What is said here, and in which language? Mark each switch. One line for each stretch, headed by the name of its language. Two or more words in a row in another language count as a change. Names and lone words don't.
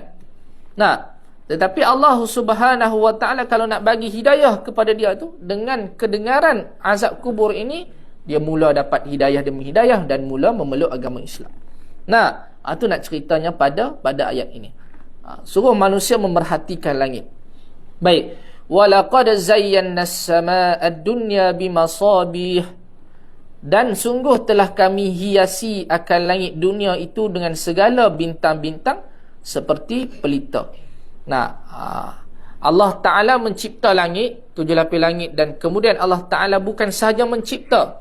Malay: Nah, tetapi Allah
Arabic: سبحانه وتعالى
Malay: kalau nak bagi hidayah kepada dia tu, dengan kedengaran azab kubur ini, dia mula dapat hidayah demi hidayah dan mula memeluk agama Islam. Nah, itu nak ceritanya pada ayat ini. Suruh manusia memerhatikan langit. Baik.
Arabic: ولقد زينا السماء الدنيا بمصابيح,
Malay: dan sungguh telah kami hiasi akan langit dunia itu dengan segala bintang-bintang seperti pelita. Nah, Allah Ta'ala mencipta langit, 7 lapis langit, dan kemudian Allah Ta'ala bukan sahaja mencipta.